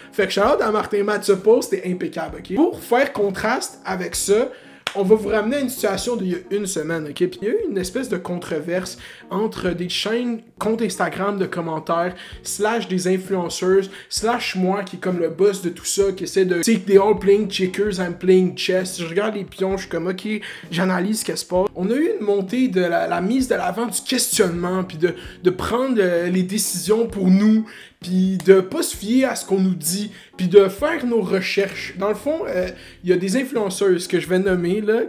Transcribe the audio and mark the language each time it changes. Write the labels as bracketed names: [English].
[French] Fait que shout-out à Martin Matt, ce post est impeccable, ok? Pour faire contraste avec ça, on va vous ramener à une situation d'il y a 1 semaine, ok? Puis il y a eu une espèce de controverse entre des chaînes, comptes Instagram de commentaires, / des influenceurs, / moi qui est comme le boss de tout ça, qui essaie de... Tu sais, [English] they all playing checkers, I'm playing chess. [French] Je regarde les pions, je suis comme, ok, j'analyse ce qui se passe. On a eu une montée de la mise de l'avant du questionnement, puis de prendre les décisions pour nous, puis de pas se fier à ce qu'on nous dit, puis de faire nos recherches. Dans le fond, il y a des influenceuses que je vais nommer, là.